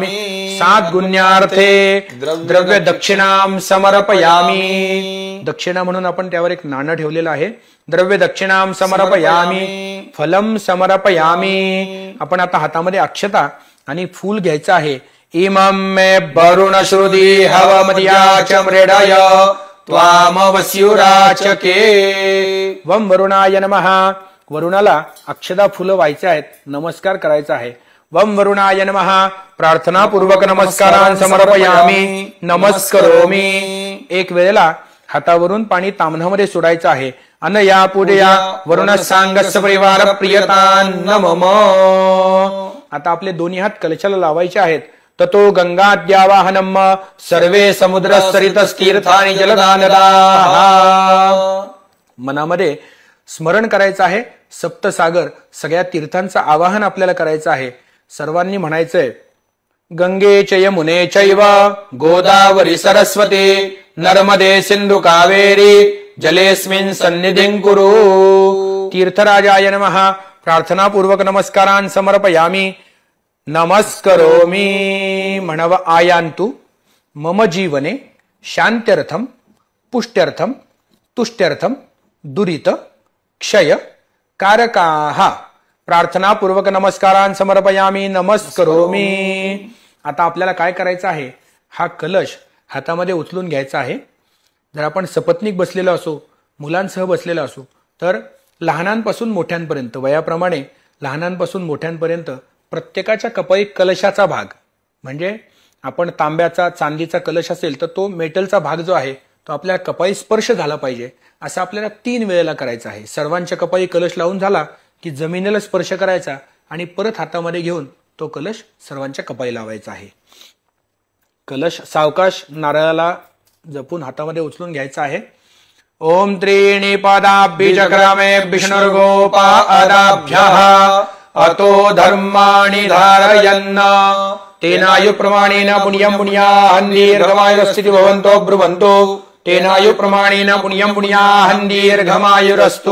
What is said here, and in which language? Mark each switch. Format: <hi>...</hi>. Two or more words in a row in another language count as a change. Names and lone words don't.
<sa>7 गुण्यार्थे द्रव्य दक्षिणाम समर्पयामि.</sa> <mr>दक्षिणा म्हणून आपण त्यावर एक नाणं ठेवलेलं आहे.</mr> <sa>द्रव्य दक्षिणाम समर्पयामि. फलम समर्पयामि.</sa> <mr>आपण आता हातामध्ये अक्षता आणि फूल घ्यायचं आहे.</mr> <sa>इमं मे वरुण श्रुधी हवमदियाच मृडय त्वामवस्युराचके. वम वरुणाय नमः.</sa> <mr>वरुणाला अक्षता फुलं व्हायचे आहेत. नमस्कार करायचा आहे.</mr> <sa>वम वरुणाय नमः. प्रार्थनापूर्वक नमस्कारान् समर्पयामि. नमस्करोमि.</sa> <mr>1 वेळेला हातावरून पाणी तांबणामध्ये सोडायचं आहे.</mr> <sa>अनया पूजया वरुण सांगस्य परिवार प्रियतान् मम.</sa> <mr>आता आपले दोन्ही हात कलशाला लावायचे आहेत.</mr> <sa>ततो गंगाद्यावाहनम सर्वे समुद्र सरितस्तीर्थानि जलदानदाः.</sa> <mr>मनामध्ये स्मरण करायचं आहे. सप्तसागर सगळ्या तीर्थांचं आवाहन आपल्याला करायचं आहे. सर्वांनी म्हणायचंय</mr> <sa>गंगे च यमुने चैव गोदावरी सरस्वती नर्मदे सिंधु कावेरी जलेस्मिन् सन्निधिं कुरु. तीर्थराजाय नमः. प्रार्थनापूर्वक नमस्कारान् समर्पयामि. नमस्करोमि. म्हणव आयान्तु मम जीवने शान्त्यर्थम पुष्ट्यर्थम तुष्ट्यर्थम दुरित क्षय कारकाः प्रार्थनापूर्वक नमस्कारान् समर्पयामी नमस्करोमी.</sa> <mr>आता आपल्याला काय करायचं आहे, हा कलश हातामध्ये उचलून घ्यायचा आहे. जर आपण सपत्नीक बसलेलो असो, मुलांसह बसलेलो असो, तर लहानांपासून मोठ्यांपर्यंत वयाप्रमाणे लहानांपासून मोठ्यांपर्यंत प्रत्येकाच्या कपाळी कलशाचा भाग, म्हणजे आपण तांब्याचा चांदीचा कलश असेल तर तो मेटलचा भाग जो आहे तो आपल्या कपाळी स्पर्श झाला पाहिजे, असं आपल्याला 3 वेळेला करायचं आहे. सर्वांच्या कपाळी कलश लावून झाला की जमिनीला स्पर्श करायचा आणि परत हातामध्ये घेऊन तो कलश सर्वांच्या कपाळी लावायचा आहे. कलश सावकाश नारळाला जपून हातामध्ये उचलून घ्यायचा आहे.</mr> <sa>ओम त्रीणि पदाभ्यचक्रमे विष्णुर्गोपादाभ्यः अतो धर्माणि धारयन् तेनायु प्रमाणेन पुण्यं पुण्याहं दीर्घमायुरस्ति भवन्तो ब्रुवन्तो तेनायु प्रमाणेन पुण्यं पुण्याहं दीर्घमायुरस्तु.</sa>